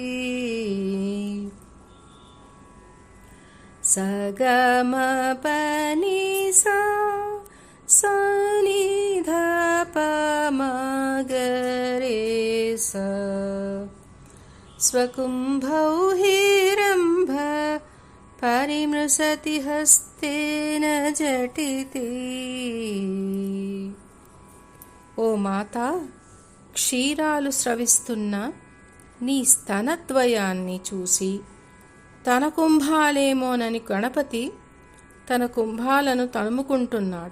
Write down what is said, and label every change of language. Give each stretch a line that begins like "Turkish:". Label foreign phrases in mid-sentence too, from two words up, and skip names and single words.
Sanskrit: सगमपनिसा सनिधपमगरे स स्वकुम्भौ हेरम्भ परिमृशति हस्तेन झटिति।
Telugu: ఓ మాత, క్షీరాలు స్రవిస్తున్న నీ స్తనద్వయాన్ని చూసి తన కుంభాలేమోనని గణపతి తన కుంభాలను తడుముకుంటున్నాడు.